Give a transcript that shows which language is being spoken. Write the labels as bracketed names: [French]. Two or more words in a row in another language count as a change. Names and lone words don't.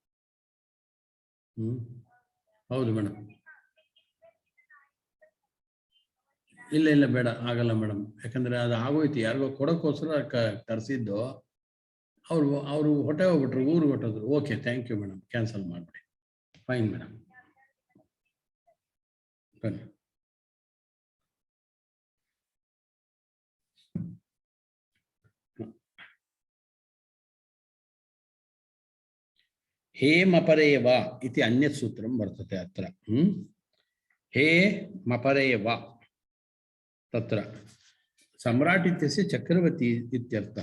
[Kannada] ಹೌದು ಮೇಡಮ್. ಇಲ್ಲ ಇಲ್ಲ ಬೇಡ, ಆಗಲ್ಲ ಮೇಡಮ್. ಯಾಕಂದ್ರೆ ಅದು ಆಗೋಯ್ತು, ಯಾರಿಗೋ ಕೊಡೋಕ್ಕೋಸ್ಕರ ತರಿಸಿದ್ದು. ಅವರು ಹೊಟ್ಟೆ ಹೋಗ್ಬಿಟ್ರು, ಊರಿಗೆ ಹೊಟ್ಟೋದ್ರು. [English] OK, thank you madam, [Kannada] ಕ್ಯಾನ್ಸಲ್ ಮಾಡಿಬಿಡಿ. [English] fine madam, [Kannada] ಬನ್ನಿ. [Sanskrit] हे मपरेव इति अन्यत् सूत्रं वर्तते अत्र. हे मपरेव तत्र सम्राट् इत्यस्य चक्रवर्ती इत्यर्थः.